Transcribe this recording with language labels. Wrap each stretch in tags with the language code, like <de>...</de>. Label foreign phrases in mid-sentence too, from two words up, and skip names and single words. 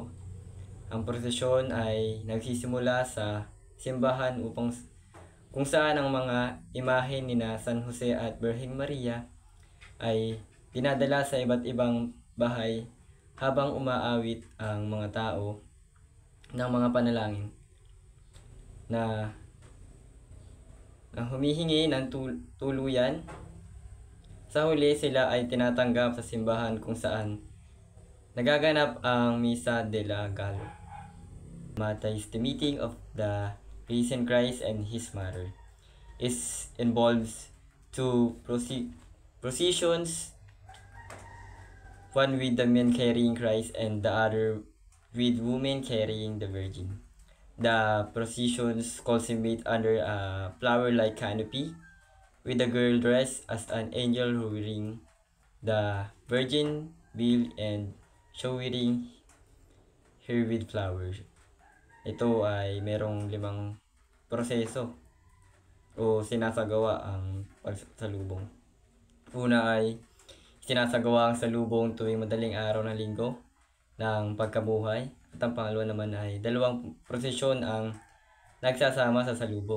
<tl>Ang prosesyon ay nagsisimula sa simbahan kung saan ang mga imahe ni na San Jose at Birheng Maria ay dinadala sa iba't ibang bahay habang umaawit ang mga tao ng mga panalangin na humihingi ng tuluyan. Sa huli, sila ay tinatanggap sa simbahan kung saan nagaganap ang Misa de la Gallo.</tl> <en>Matthay's the meeting of the risen Christ and His Mother involves two processions, one with the men carrying Christ and the other with women carrying the Virgin. The processions consummate under a flower-like canopy, with the girl dressed as an angel wearing the virgin veil and showering her with flowers.</en> <tl>Ito ay merong 5 proseso o sinasagawa ang pagsalubong. Una ay sinasagawa ang salubong tuwing madaling araw ng linggo ng pagkabuhay. At ang pangalawa naman ay 2 prosesyon ang nagsasama sa salubong.</tl>